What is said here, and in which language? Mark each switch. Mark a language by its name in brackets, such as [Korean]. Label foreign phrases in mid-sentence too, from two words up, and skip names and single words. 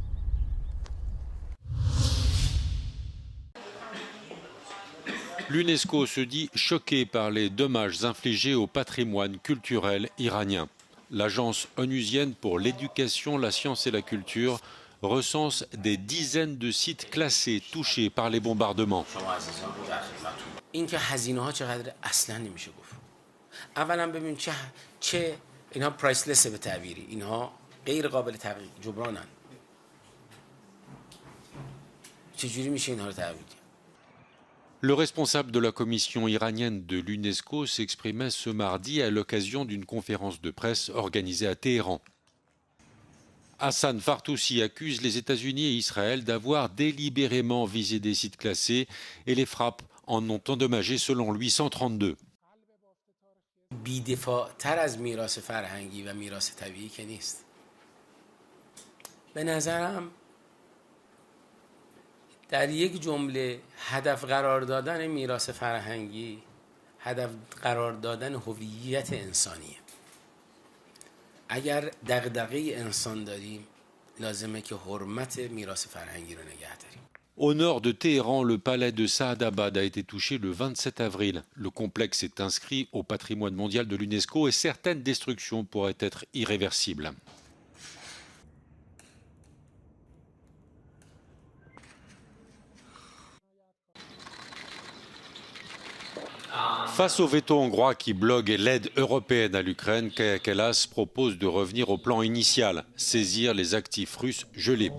[French] L'UNESCO se dit choqué par les dommages infligés au patrimoine culturel iranien. L'agence onusienne pour l'éducation, la science et la culture recense des dizaines de sites classés touchés par les bombardements. [Persian] اولا ببین چه اینها پرایسلسه به تعبیری اینها غیر قابل جبرانن چجوری میشه اینها رو تعبیر کرد. [French] Le responsable de la commission iranienne de l'UNESCO s'exprimait ce mardi à l'occasion d'une conférence de presse organisée à Téhéran. Hassan Fartoussi accuse les États-Unis et Israël d'avoir délibérément visé des sites classés et les frappes en ont endommagé selon lui 132. [Persian] بی‌دفاع‌تر از میراث فرهنگی و میراث طبیعی که نیست. به نظرم در یک جمله هدف قرار دادن میراث فرهنگی هدف قرار دادن هویت انسانیه. اگر دغدغه انسان داریم لازمه که حرمت میراث فرهنگی رو نگه داریم. [French] Au nord de Téhéran, le palais de Saadabad a été touché le 27 avril. Le complexe est inscrit au patrimoine mondial de l'UNESCO et certaines destructions pourraient être irréversibles. Face au veto hongrois qui bloque l'aide européenne à l'Ukraine, Kaja Kallas propose de revenir au plan initial, saisir les actifs russes gelés.